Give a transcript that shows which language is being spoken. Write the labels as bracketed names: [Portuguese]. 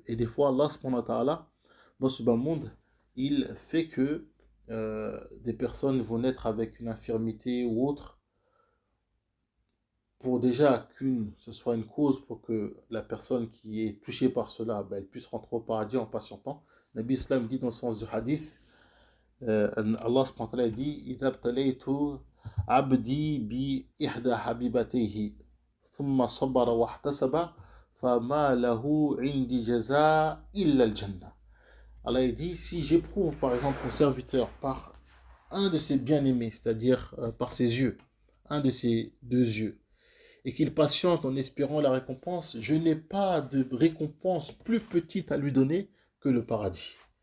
[French] Et des fois, Allah, dans ce bas monde, il fait que des personnes vont naître avec une infirmité ou autre, pour déjà ce soit une cause pour que la personne qui est touchée par cela, ben, elle puisse rentrer au paradis en patientant. Nabi Islam dit dans le sens du hadith, Allah subhanahu wa ta'ala dit [Arabic] إذا ابتليت عبدي بإحدى حبيبتيه ثم صبر واحتسب فما له عندي جزاء إلا الجنة. [French] Allah dit, si j'éprouve par exemple mon serviteur par un de ses bien-aimés, c'est-à-dire par ses yeux, un de ses deux yeux, et qu'il patiente en espérant la récompense, je n'ai pas de récompense plus petite à lui donner que le paradis.